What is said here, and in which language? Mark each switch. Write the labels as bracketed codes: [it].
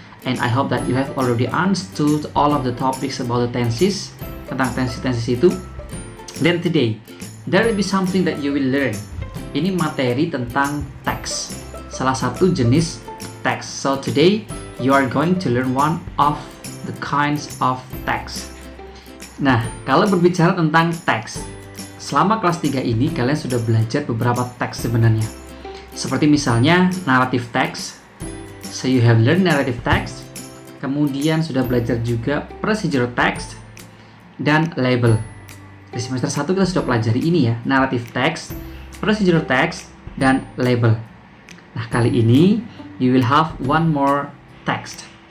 [en] And I hope that you have already understood all of the topics about the tenses, [id] tentang tenses-tenses itu. [en] Then today, there will be something that you will learn. [id] Ini materi tentang teks, salah satu jenis teks. [en] So today, you are going to learn one of the kinds of text. [id] Nah, kalau berbicara tentang teks, selama kelas 3 ini kalian sudah belajar beberapa teks sebenarnya. Seperti misalnya narrative text. [en] So you have learned narrative text. [id] Kemudian sudah belajar juga procedural text dan label. Di semester 1 kita sudah pelajari ini ya, narrative text, procedural text, dan label. Nah, kali ini [en] you will have one more text.